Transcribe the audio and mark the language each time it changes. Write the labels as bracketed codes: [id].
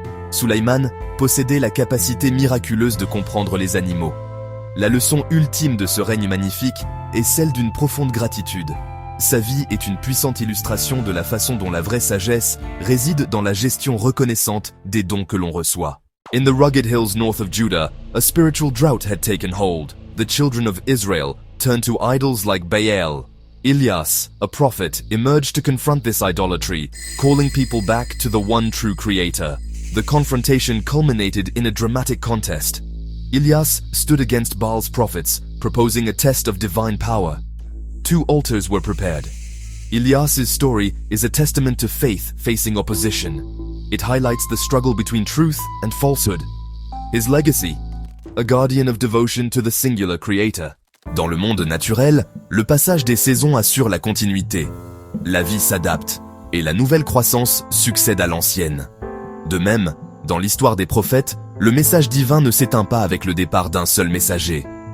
[fr] Sulaïman possédait la capacité miraculeuse de comprendre les animaux. La leçon ultime de ce règne magnifique est celle d'une profonde gratitude. Sa vie est une puissante illustration de la façon dont la vraie sagesse réside dans la gestion reconnaissante des dons que l'on reçoit. [en] In the rugged hills north of Judah, a spiritual drought had taken hold. The children of Israel turned to idols like Baal. Ilyas, a prophet, emerged to confront this idolatry, calling people back to the one true creator. The confrontation culminated in a dramatic contest. Ilyas stood against Baal's prophets, proposing a test of divine power. 2 altars were prepared. Ilyas's story is a testament to faith facing opposition. It highlights the struggle between truth and falsehood. His legacy, a guardian of devotion to the singular creator. [fr] Dans le monde naturel, le passage des saisons assure la continuité. La vie s'adapte, et la nouvelle croissance succède à l'ancienne. De même, dans l'histoire des prophètes, le message divin ne s'éteint pas avec le départ d'un seul messager.